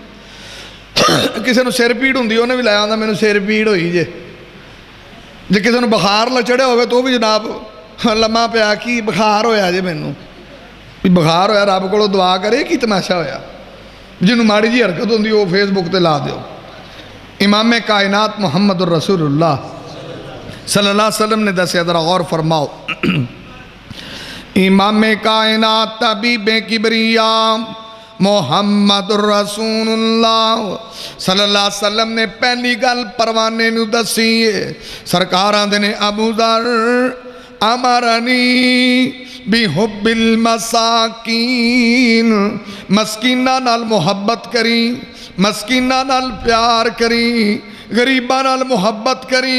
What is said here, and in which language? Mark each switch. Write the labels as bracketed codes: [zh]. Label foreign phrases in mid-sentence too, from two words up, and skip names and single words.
[pa] ਕਿਸੇ ਨੂੰ ਸਿਰ ਪੀੜ ਹੁੰਦੀ, ਉਹਨੇ ਵੀ ਲਾਇਆ ਹੁੰਦਾ ਮੈਨੂੰ ਸਿਰ ਪੀੜ ਹੋਈ ਜੇ ਕਿਸੇ ਨੂੰ ਬੁਖਾਰ ਚੜਿਆ ਹੋਵੇ ਤਾਂ ਉਹ ਵੀ ਜਨਾਬ ਲੰਮਾ ਪਿਆ ਕਿ ਬੁਖਾਰ ਹੋਇਆ ਜੇ ਮੈਨੂੰ, ਵੀ ਬੁਖਾਰ ਹੋਇਆ, ਰੱਬ ਕੋਲੋਂ ਦੁਆ ਕਰੇ ਕੀ ਤਮਾਸ਼ਾ ਹੋਇਆ। ਜਿਹਨੂੰ ਮਾੜੀ ਜੀ ਹਰਕਤ ਹੁੰਦੀ ਉਹ ਫੇਸਬੁੱਕ 'ਤੇ ਲਾ ਦਿਓ। ਇਮਾਮ ਕਾਇਨਾਤ ਮੁਹੰਮਦ ਰਸੂਲullah [ar] صلى الله عليه وسلم [pa] ਨੇ ਦੱਸਿਆ, ਜ਼ਰਾ ਗੌਰ ਫ਼ਰਮਾਓ। ਇਮਾਮ ਕਾਇਨਾਤ ਤਬੀਬ ਕਿਬਰੀਆ ਮੁਹੰਮਦ ਰਸੂਲullah [ar] صلى الله عليه وسلم [pa] ਨੇ ਪਹਿਲੀ ਗੱਲ ਪਰਵਾਨੇ ਨੂੰ ਦੱਸੀ ਹੈ। ਸਰਕਾਰ ਆਂਦੇ ਨੇ ਅਬੂ ਦਰ [ar] أمرني بحب المساكين, [pa] ਮਸਕੀਨਾ ਨਾਲ ਮੁਹੱਬਤ ਕਰੀ, ਮਸਕੀਨਾ ਨਾਲ ਪਿਆਰ ਕਰੀ, ਗਰੀਬਾਂ ਨਾਲ ਮੁਹੱਬਤ ਕਰੀ।